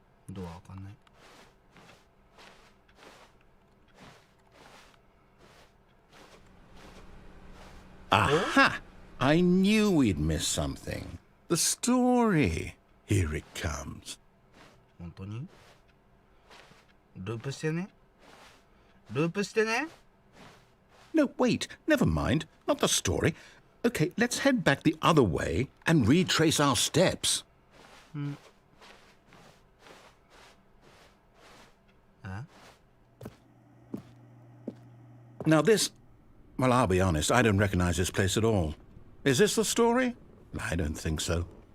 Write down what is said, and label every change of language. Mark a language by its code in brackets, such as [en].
[ja] ドア開かんない。 [en] Aha! I knew we'd miss something. The story. Here it comes. [ja] 本当にループしてね。ループしてね。 [en] No, wait, never mind. Not the story. Okay, let's head back the other way and retrace our steps. Now this... Well, I'll be honest, I don't recognize this place at all. Is this the story? I don't think so.